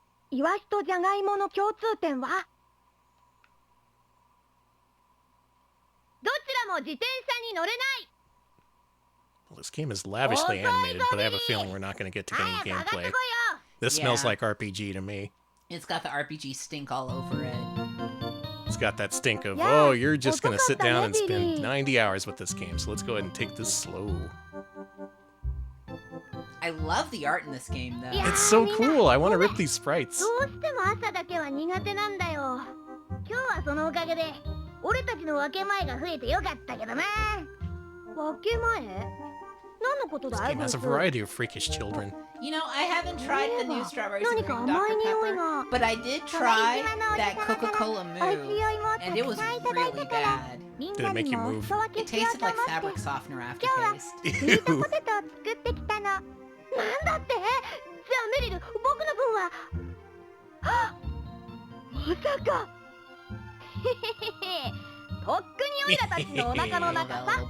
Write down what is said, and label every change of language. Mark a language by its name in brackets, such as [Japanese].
[Japanese] イワシとジャガイモの共通点はどちらも自転車に乗れない [English] Well, this game is lavishly animated, but I have a feeling we're not going to get to any gameplay. This smells like RPG to me. It's got the RPG stink all over it. It's got that stink of, oh, you're just going to sit down and spend 90 hours with this game, so let's go ahead and take this slow. I love the art in this game, though. It's so cool. I want to rip these sprites. [Japanese] どうしても朝だけは苦手なんだよ今日はそのおかげで俺たちの分け前が増えてよかったけどな分け前何のこと [English] This [Japanese] だい [English] game has a variety of freakish children. You know, I haven't tried the new strawberries and cream Dr. Pepper, but I did try that Coca-Cola Moo, and it was really bad. Did it make you move? It tasted like fabric softener aftertaste. [Japanese] スイートポテトを作ってきたのなんだってじゃあメリル僕の分ははっまさかへへへとっくにオイラたちのお腹の中さ